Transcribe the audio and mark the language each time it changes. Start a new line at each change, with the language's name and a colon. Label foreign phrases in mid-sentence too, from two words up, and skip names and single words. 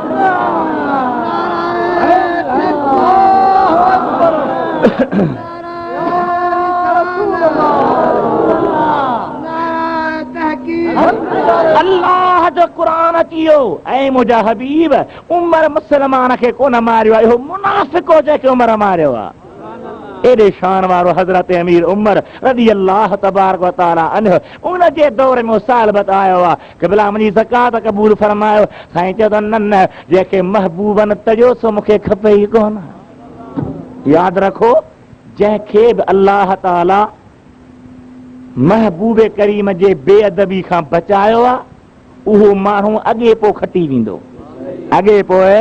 Sindhi: अल्लाह जो क़ुरान अची वियो। ऐं मुंहिंजा हबीब, उमर मुसलमान खे कोन मारियो आहे, इहो मुनाफ़िक़ो जंहिंखे उमर मारियो आहे। एॾे शान वारो हज़रत अमीर उमर
Arabic: رضي الله تبارك و تعالى عنه,
Sindhi: उन जे दौर में सालबत आयो आहे कि भला मुंहिंजी ज़कात क़बूल फरमायो। साईं चयो त न, जंहिंखे महबूबन तजो सो मूंखे खपे ई कोन। यादि रखो, जंहिंखे बि
Arabic: الله تعالى
Sindhi: महबूब करीम जे बेअदबी खां बचायो आहे, उहो माण्हू अॻे पोइ खटी वेंदो, अॻे पोइ।